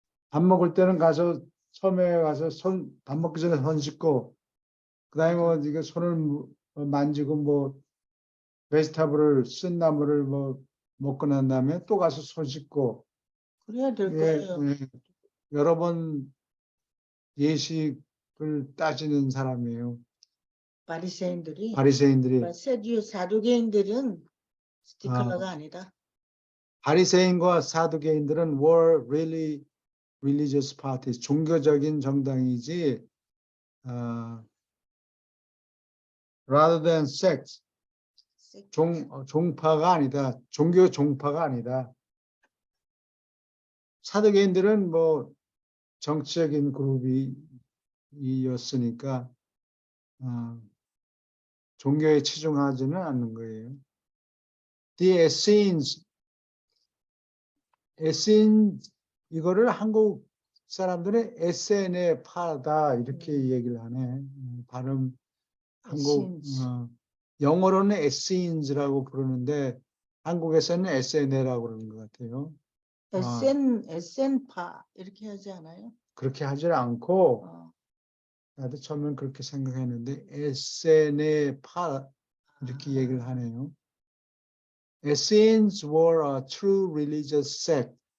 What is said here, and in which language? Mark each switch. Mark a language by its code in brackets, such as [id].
[ko] 밥 먹을 때는 가서 처음에 가서 밥 먹기 전에 손 씻고 그다음에 뭐 이게 손을 만지고 뭐 베지터블을 쓴 나물을 뭐 먹고 난 다음에 또 가서 손 씻고 그래야 될 거예요. 여러 번 예식을 따지는 사람이에요. 바리새인들이. 사두개인들은 스티클러가 아니다. 바리새인과 사두개인들은 [en] were really religious parties, [ko] 종교적인 정당이지 [en] rather than sects, [ko] 종파가 아니다. 종교 종파가 아니다. 사두개인들은 뭐 정치적인 그룹이었으니까 종교에 치중하지는 않는 거예요. The Essenes, 이거를 한국 사람들은 SN에 파다 이렇게 얘기를 하네. 발음 한국 영어로는 Essenes라고 부르는데 한국에서는 SNA라고 그러는 것 같아요. SN파 이렇게 하지 않아요? 그렇게 하질 않고 어. 나도 처음엔 그렇게 생각했는데 SNA 파 이렇게 얘기를 하네요. [en] Essenes were a true religious sect.